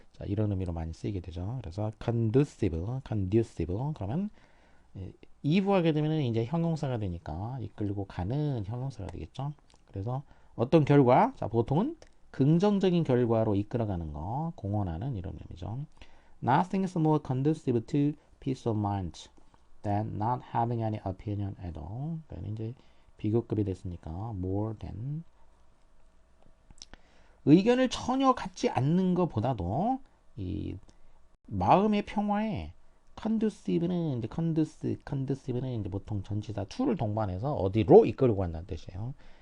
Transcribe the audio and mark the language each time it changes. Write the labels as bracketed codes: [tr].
[ko] 자, 이런 의미로 많이 쓰이게 되죠. 그래서 conducive. 그러면 이부하게 되면 이제 형용사가 되니까 이끌고 가는 형용사가 되겠죠. 그래서 어떤 결과, 자, 보통은 긍정적인 결과로 이끌어가는 거, 공헌하는 이런 의미죠. [en] Nothing is more conducive to peace of mind than not having any opinion at all. [ko] 그러니까 이제 비교급이 됐으니까 more than 의견을 전혀 갖지 않는 것보다도 이 마음의 평화에 conducive는 이제 conducive는 이제 보통 전치사 to를 동반해서 어디로 이끌고 간다는 뜻이에요.